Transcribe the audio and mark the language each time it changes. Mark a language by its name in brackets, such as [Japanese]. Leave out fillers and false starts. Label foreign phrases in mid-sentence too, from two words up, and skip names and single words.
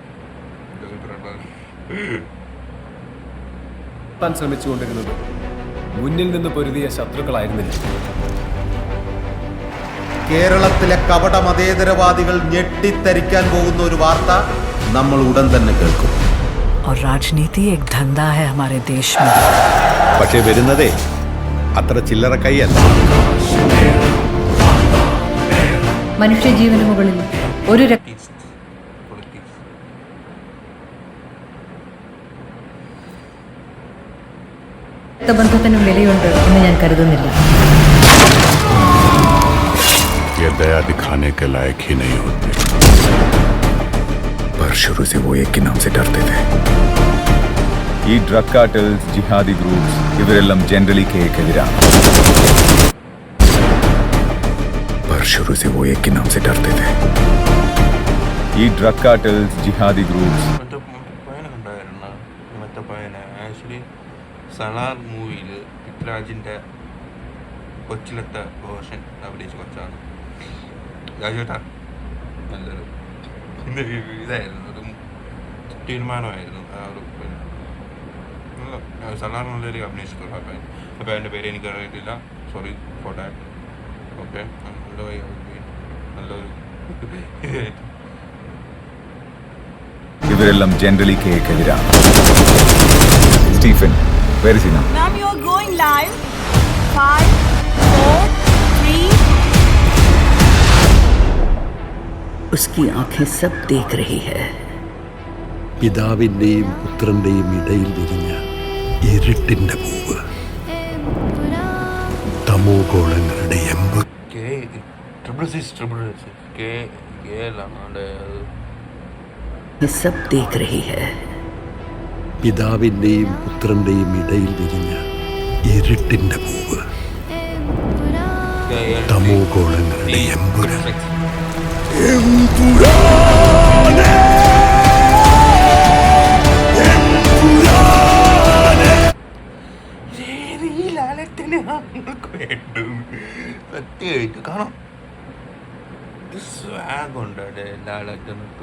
[Malayalam] ശ്രമിച്ചുകൊണ്ടിരുന്നത് മുന്നിൽ നിന്ന് പൊരുതിയ ശത്രുക്കളായിരുന്നില്ല. കേരളത്തിലെ കപട മതേതരവാദികൾ ഞെട്ടിത്തരിക്കാൻ പോകുന്ന ഒരു വാർത്ത നമ്മൾ ഉടൻ തന്നെ കേൾക്കും. [Hindi] और राजनीति एक धंधा है हमारे देश में. [Malayalam] പക്ഷേ വരുന്നതേ അത്ര ചില്ലറ കൈയല്ല. മനുഷ്യജീവന് മുകളിൽ ഒരു രക്തബന്ധത്തിനും വിലയുണ്ട് എന്ന് ഞാൻ കരുതുന്നില്ല. [Hindi] ये दया दिखाने के लायक ही नहीं होते, पर शुरू से वो एक के नाम से डरते थे. [Malayalam] ഈ [English] drug cartels, jihadi groups [Malayalam] ഇവരെല്ലാം ജനറലി കേക്കെതിരാണ്. [Hindi] पर शुरू से वो एक के नाम से डरते थे. [English] ഈ drug cartels, jihadi groups [Malayalam] ആക്ച്വലി സലാർ മൂവിയിൽ പൃഥ്വിരാജിൻ്റെ കൊച്ചിലത്തെ വേർഷൻ അഭിനയിച്ച കൊച്ചാണ്. രാജേട്ടാ നല്ലൊരു ഇതായിരുന്നു, ഒരു തീരുമാനമായിരുന്നു. ആ ഒരു സലാർ നല്ലൊരു അഭിനയിച്ചിട്ടുള്ള അപ്പോൾ എൻ്റെ പേര് എനിക്ക് അറിയത്തില്ല, [English] sorry for that. [Malayalam] ഓക്കെ, നല്ലൊരു ഇവരെല്ലാം ജനറലി കേക്കെതിരാണ്. സ്റ്റീഫൻ, [English] where is he now? Ma'am, you are going live. 5, 4, 3. [Hindi] उसकी आंखें सब देख रही है. [Malayalam] പിതാവിന്റെയും പുത്രന്റെയും ഇടയിൽ വിരിഞ്ഞ ഇരുട്ടിന്റെ പൂവ്, തമോ ഗോളങ്ങളുടെ എമ്പ്. [Hindi] सब देख रही है. [Malayalam] പിതാവിന്റെയും പുത്രന്റെയും ഇടയിൽ വിരിഞ്ഞ ഇരുട്ടിന്റെ പൂവ്, തമോ ഗോളങ്ങളുടെ എമ്പുരാൻ. സത്യമായിട്ട് കാരണം സ്വാഗുണ്ട് ലാലേട്ടനത്ത്.